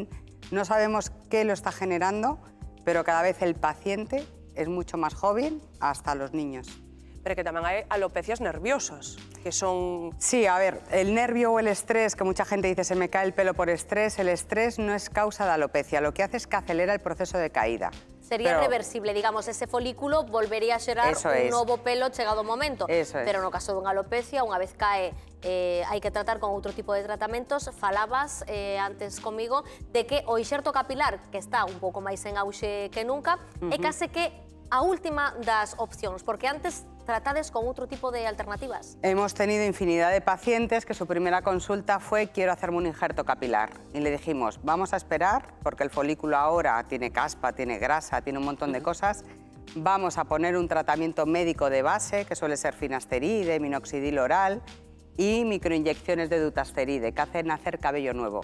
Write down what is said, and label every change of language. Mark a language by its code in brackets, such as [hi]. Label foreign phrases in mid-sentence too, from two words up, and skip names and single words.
[es] No sabemos qué lo está generando, pero cada vez el paciente es mucho más joven, hasta los niños. [gl] Pero que tamén hai alopecias nerviosas, que son... [es] Sí, a ver, el nervio o el estrés, que mucha gente dice se me cae el pelo por estrés, el estrés no es causa de alopecia, lo que hace es que acelera el proceso de caída. [gl] Sería reversible, digamos, ese folículo volvería a xerar un novo pelo chegado o momento. Pero no caso dunha alopecia, unha vez cae, hai que tratar con outro tipo de tratamentos. Falabas antes comigo de que o inxerto capilar, que está un pouco máis en auxe que nunca, é case que a última das opcións, porque antes tratades con outro tipo de alternativas. [es] Hemos tenido infinidad de pacientes que su primera consulta fue quiero hacerme un injerto capilar. Y le dijimos, vamos a esperar, porque el folículo ahora tiene caspa, tiene grasa, tiene un montón de cosas. Vamos a poner un tratamiento médico de base, que suele ser finasteride, minoxidil oral y microinyecciones de dutasteride, que hacen nacer cabello nuevo.